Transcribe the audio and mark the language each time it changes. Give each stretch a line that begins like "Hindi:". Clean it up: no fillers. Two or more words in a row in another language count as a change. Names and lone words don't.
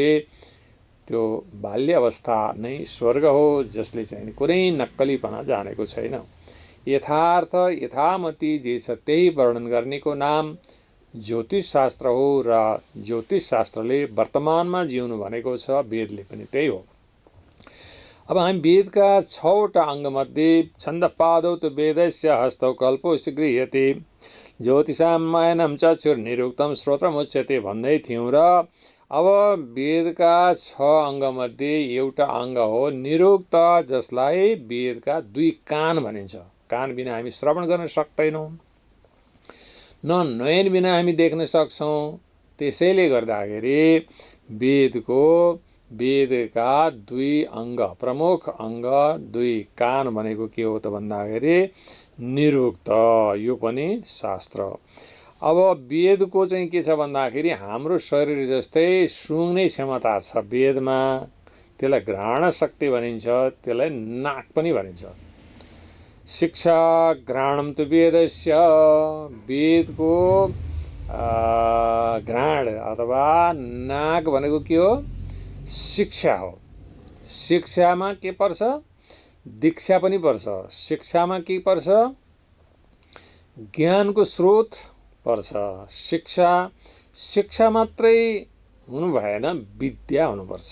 Nepali: त्यो बाल्य अवस्था नै स्वर्ग हो, जसले चाहिँ कुनै नक्कलीपना जानेको छैन। यथार्थ यथामति जे छ त्यही वर्णन गर्नेको नाम ज्योतिष शास्त्र हो, र ज्योतिष शास्त्रले वर्तमानमा जिउनु भनेको छ, वेदले पनि त्यही हो। अब हामी वेदका 6वटा अङ्गमध्ये
Sanskrit: छन्दपादौ तु वेदस्य हस्तौ कल्पोऽस्ति गृह्यते ज्योतिषामयनं चक्षुर्निरुक्तं श्रोत्रमुच्यते भन्दै
Nepali: थियौँ। र अब वेदका 6 अङ्गमध्ये एउटा अङ्ग हो निरुक्त, जसलाई वेदका 2 कान भनिन्छ। कान बिना हामी श्रवण गर्न सक्दैनौँ, न नयन बिना हामी देख्न सक्छौँ। त्यसैले गर्दाखेरि वेदका 2 अङ्ग, प्रमुख अङ्ग 2 कान भनेको के हो त भन्दाखेरि निरुक्त, यो पनि शास्त्र। अब वेदको चाहिँ के छ भन्दाखेरि हाम्रो शरीर जस्तै सुँघ्ने क्षमता छ वेदमा, त्यसलाई घ्राण शक्ति भनिन्छ, त्यसलाई नाक पनि भनिन्छ।
Sanskrit: शिक्षा घ्राणम तु वेदस्य,
Nepali: वेदको घ्राण अथवा नाक भनेको के हो, शिक्षा हो। शिक्षामा के पर्छ, दीक्षा पनि पर्छ। शिक्षामा के पर्छ, ज्ञानको स्रोत पर्छ। शिक्षा मात्रै हुनु भएन, विद्या हुनुपर्छ।